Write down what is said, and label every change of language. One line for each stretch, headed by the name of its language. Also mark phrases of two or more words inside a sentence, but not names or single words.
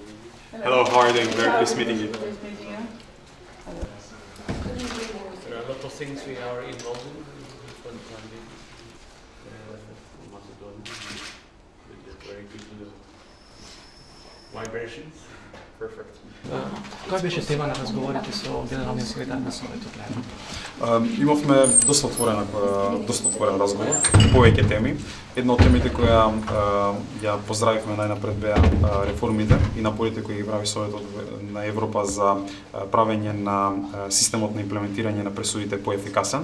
English: Hello, how are you doing? Very pleased meeting you. There are a lot of things we are involved in for the time being. Macedonia, with the very good vibrations. Perfect.
Macedonian: Која беше тема на разговорите со генералниот секретар на Советот на Европа? Имавме доста отворен разговор, повеќе теми. Една од темите која ја поздравивме најнапред беа реформите и напорите кои ги прави Советот на Европа за правење на системот на имплементирање на пресудите поефикасен.